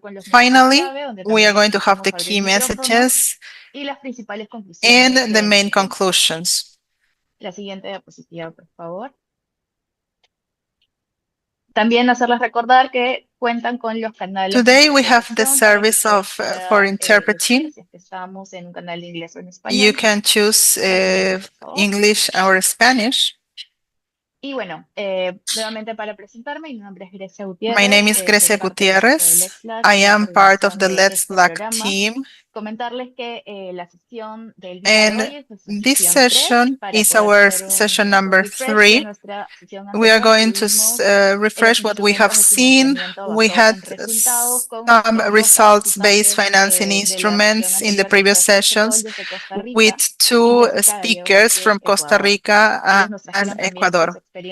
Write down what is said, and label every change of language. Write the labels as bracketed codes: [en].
[en] Finally, we are going to have the key messages and the main conclusions. [es] La siguiente diapositiva, por favor. También hacerles recordar que cuentan con los canales. [en] Today we have the service for interpreting. [es] Si es que estamos en un canal de inglés o en español. [en] You can choose English or Spanish. [es] Y bueno, nuevamente para presentarme, mi nombre es Grecia Gutiérrez. [en] My name is Grecia Gutierrez. I am part of the GIF4LAC team. [es] Comentarles que la sesión del día de hoy es [en] this session is our session number 3. We are going to refresh what we have seen. We had some results-based financing instruments in the previous sessions with 2 speakers from Costa Rica and Ecuador.